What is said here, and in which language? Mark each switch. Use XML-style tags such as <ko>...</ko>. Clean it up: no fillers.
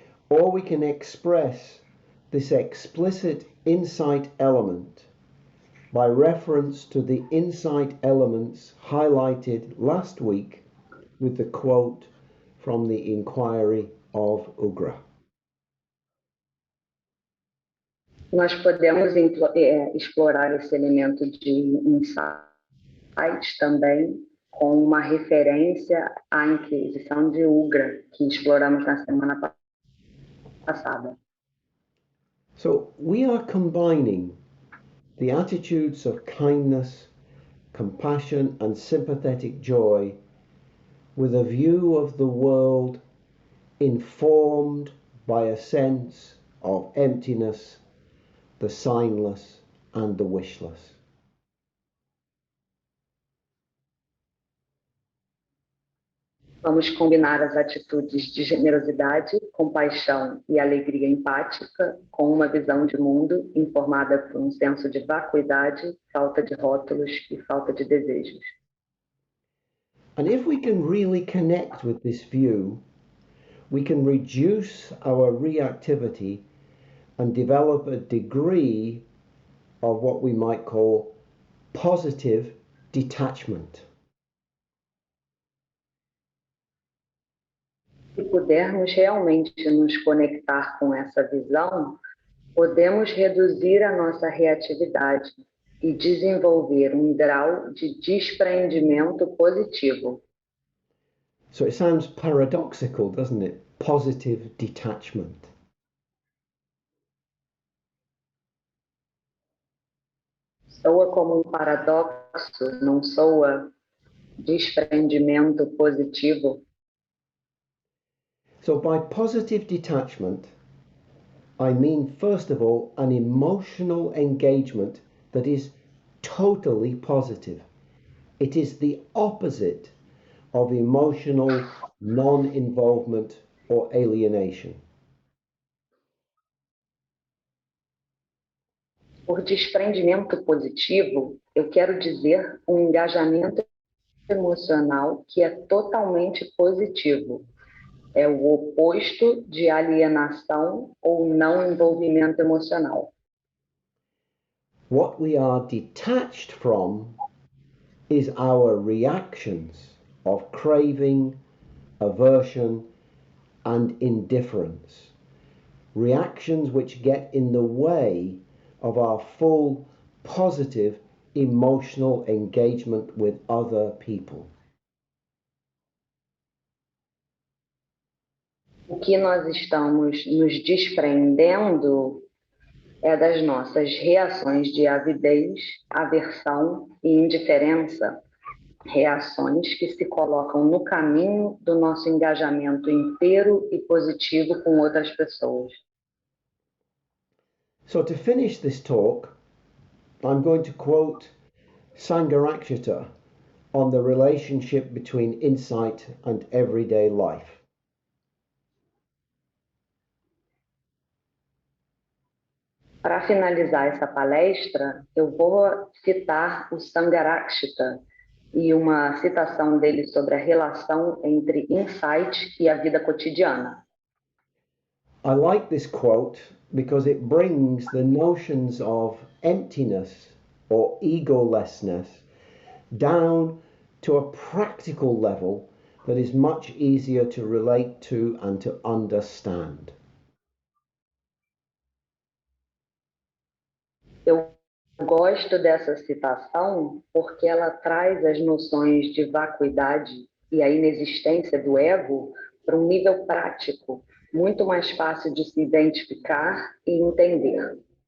<en>Or we can express this explicit insight element by reference to the insight elements highlighted last week with the quote from the inquiry of Ugra.</en> <pt>Nós podemos explorar esse elemento de insight também com uma referência à Inquisição de Ugra, que exploramos na semana passada.</pt> <en>So we are combining the attitudes of kindness, compassion, and sympathetic joy with a view of the world informed by a sense of emptiness, the signless, and the wishless.</en> <pt>Vamos combinar as atitudes de generosidade, compaixão e alegria empática com uma visão de mundo informada por um senso de vacuidade, falta de rótulos e falta de desejos.</pt> <en>And if we can really connect with this view, we can reduce our reactivity and develop a degree of what we might call positive detachment.</en> <pt>Se pudermos realmente nos conectar com essa visão, podemos reduzir a nossa reatividade e desenvolver um grau de desprendimento positivo.</pt> <en>So it sounds paradoxical, doesn't it? Positive detachment.</en> <pt>Soa como um paradoxo, não soa desprendimento positivo?</pt> <en>So by positive detachment, I mean, first of all, an emotional engagement that is totally positive. It is the opposite of emotional non-involvement or alienation.</en> <pt>Por desprendimento positivo, eu quero dizer um engajamento emocional que é totalmente positivo. É o oposto de alienação ou não envolvimento emocional.</pt> <en>What we are detached from is our reactions of craving, aversion, and indifference. Reactions which get in the way of our full positive emotional engagement with other people.</en> <pt>O que nós estamos nos desprendendo é das nossas reações de avidez, aversão e indiferença, reações que se colocam no caminho do nosso engajamento inteiro e positivo com outras pessoas.</pt> <en>So to finish this talk, I'm going to quote Sangharakshita on the relationship between insight and everyday life.</en> <pt>Para finalizar essa palestra, eu vou citar o Sangharakshita e uma citação dele sobre a relação entre insight e a vida cotidiana.</pt> <en>I like this quote because it brings the notions of emptiness or egolessness down to a practical level that is much easier to relate to and to understand.</en> <pt>Eu gosto dessa citação porque ela traz as noções de vacuidade e a inexistência do ego para um nível prático, muito mais fácil de se identificar e entender.</pt>